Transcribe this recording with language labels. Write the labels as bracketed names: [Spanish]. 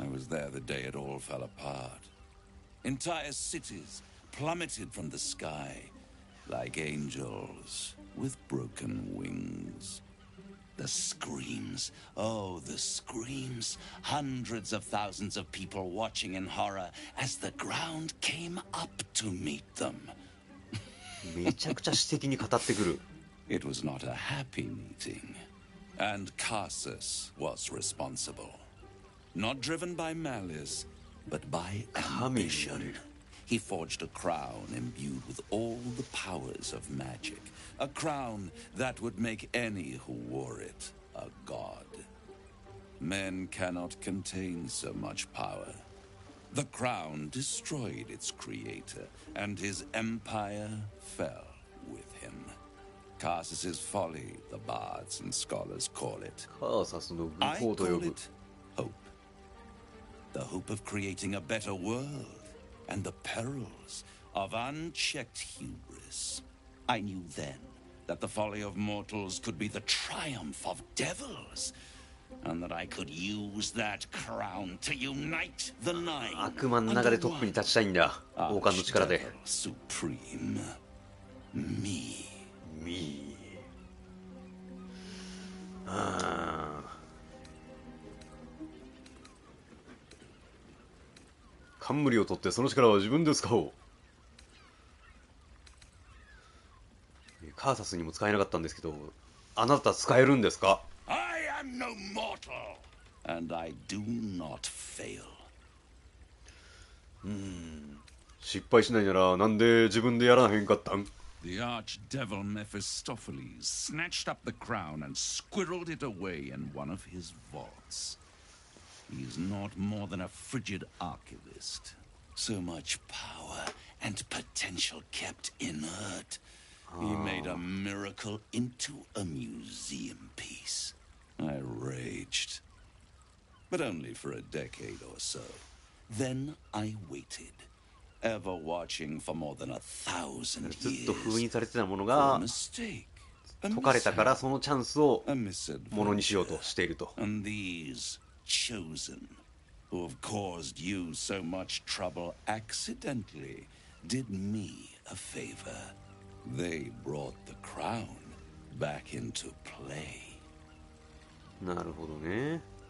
[English] I was there the day it all fell apart. Entire cities plummeted from the sky like angels with broken wings. The screams, oh, the screams. Hundreds of thousands of people watching in horror as the ground came up to meet them. [Japanese] めちゃくちゃ詩的に語ってくる。 [English] It was not a happy meeting. And Carsus was responsible. Not driven by malice, but by ambition. He forged a crown imbued with all the powers of magic. A crown that would make any who wore it a god. Men cannot contain so much power. The crown destroyed its creator, and his empire fell with him. Carsus's folly, the bards and scholars call it. I call it hope. The hope of creating a better world, and the perils of unchecked hubris. I knew then that the folly of mortals could be the triumph of devils, and that I could use that crown to unite the nine. [Japanese] 悪魔の中でトップに立ちたいんだ。王冠の力で。 [English] Supreme. Me. [Japanese] 冠を取ってその力は自分で使おう。カーサスにも使えなかったんですけど、あなた使えるんですか？ [English] I am no mortal, and I do not fail. [Japanese] 失敗しないならなんで自分でやらへんかったん？ [English] The archdevil Mephistopheles snatched up the crown and squirreled it away in one of his vaults. He is not more than a frigid archivist. So much power and potential kept inert. He made a miracle into a museum piece. I raged. But only for a decade or so. Then I waited. Ever watching for more than 1,000 years. [Japanese] ずっと封印されてたものが解かれたからそのチャンスをものにしようとしていると。 [English] And these chosen, who have caused you so much trouble accidentally, did me a favor. They brought the crown back into play. [Japanese] なるほどね。